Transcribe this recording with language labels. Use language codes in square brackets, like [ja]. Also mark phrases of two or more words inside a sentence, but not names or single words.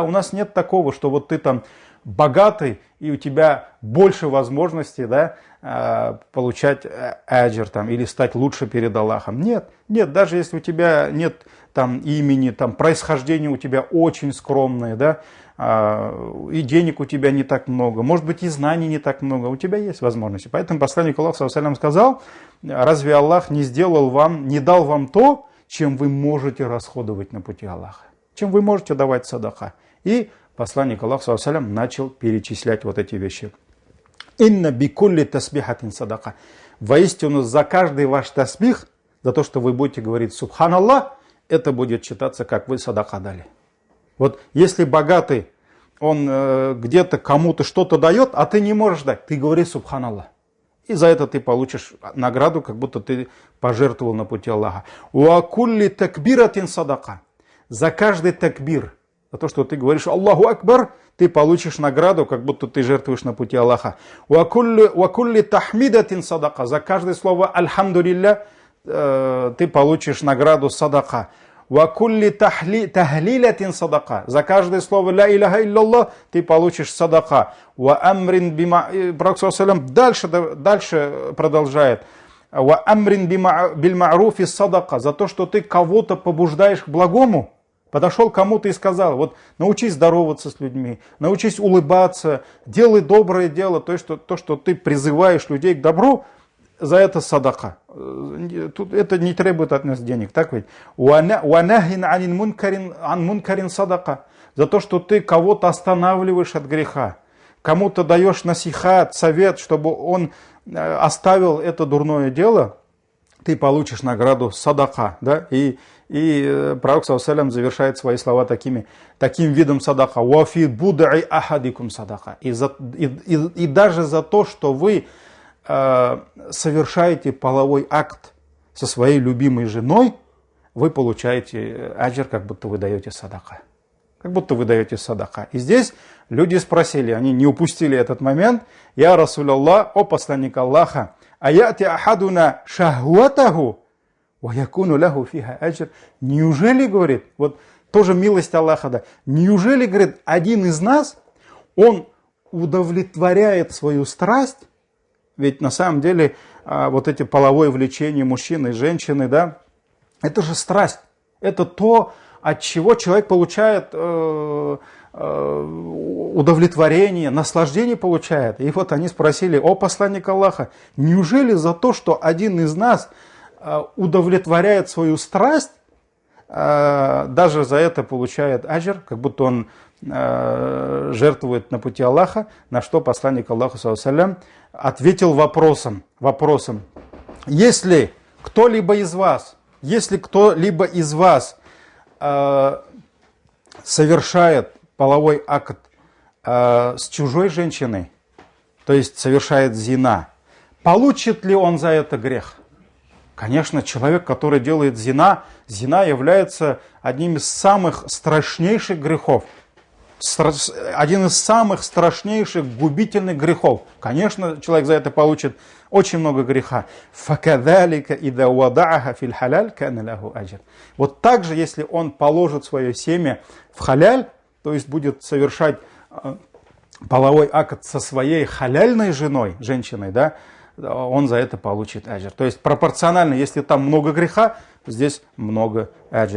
[ru] У нас нет такого, что вот ты там богатый и у тебя больше возможностей, да, получать аджир там, или стать лучше перед Аллахом. Нет, даже если у тебя нет там имени, там происхождение у тебя очень скромное, да, и денег у тебя не так много, может быть и знаний не так много, у тебя есть возможности. Поэтому посланник Аллаха [ar] صلى الله عليه وسلم [ru] сказал: разве Аллах не дал вам то, чем вы можете расходовать на пути Аллаха, чем вы можете давать садака? И посланник Аллаха [ar] صلى الله عليه وسلم [ru] начал перечислять вот эти вещи. [ar] إن بكل تسبيحة صدقة. [ru] Воистину, за каждый ваш тасбих, за то, что вы будете говорить субханаллах, это будет считаться, как вы садака дали. Вот если богатый, он где-то кому-то что-то дает, а ты не можешь дать, ты говори субханаллах. И за это ты получишь награду, как будто ты пожертвовал на пути Аллаха. [ar] وكل تكبيرة صدقة. [ru] За каждый такбир, за то, что ты говоришь [ar] الله أكبر, [ru] ты получишь награду, как будто ты жертвуешь на пути Аллаха. [ar] وكل تحميدة صدقة. [ru] За каждое слово альхамдулилля ты получишь награду садака. [ar] وكل تهليلة صدقة. [ru] За каждое слово [ar] لا إله إلا الله [ru] ты получишь садака. [ar] وأمر بما... [ru] Пророк дальше продолжает. [ar] وأمر بالمعروف صدقة. [ru] За то, что ты кого-то побуждаешь к благому. Подошел кому-то и сказал: вот научись здороваться с людьми, научись улыбаться, делай доброе дело, то, что ты призываешь людей к добру, за это садака. Тут это не требует от нас денег, так ведь? [ar] ونهي عن منكر صدقة. [ru] За то, что ты кого-то останавливаешь от греха, кому-то даешь насихат, совет, чтобы он оставил это дурное дело, ты получишь награду садака, да? И пророк [ar] صلى الله عليه وسلم [ru] завершает свои слова таким видом садака. [ar] «وفي بضع أحدكم صدقة». [ru] И даже за то, что вы совершаете половой акт со своей любимой женой, вы получаете аджир, как будто вы даете садака. Как будто вы даете садака. И здесь люди спросили, они не упустили этот момент: [ar] «يا رسول الله, [ru] о посланник Аллаха, [ar] أيأتي أحدنا شهوته، ويكون له فيها أجر». [ru] Неужели, говорит, вот тоже милость Аллаха, да, неужели, говорит, один из нас, он удовлетворяет свою страсть? Ведь на самом деле вот эти половое влечение мужчины и женщины, да, это же страсть. Это то, от чего человек получает удовлетворение, наслаждение получает. И вот они спросили: о посланник Аллаха, неужели за то, что один из нас удовлетворяет свою страсть, даже за это получает аджир, как будто он жертвует на пути Аллаха? На что посланник Аллаха [ar] صلى الله عليه وسلم [ru] ответил вопросом: если кто-либо из вас совершает половой акт с чужой женщиной, то есть совершает зина, получит ли он за это грех? Конечно, человек, который делает зина является одним из самых страшнейших грехов. один из самых страшнейших губительных грехов. Конечно, человек за это получит очень много греха. [ar] فَكَذَلِكَ إِذَا وَضَعَهَا فِي الْحَلَالِ كَانَ لَهُ أَجْرٌ. [ru] Вот так же, если он положит свое семя в халяль, то есть будет совершать половой акт со своей халяльной женой, женщиной, да, он за это получит аджр. То есть пропорционально, если там много греха, здесь много аджр.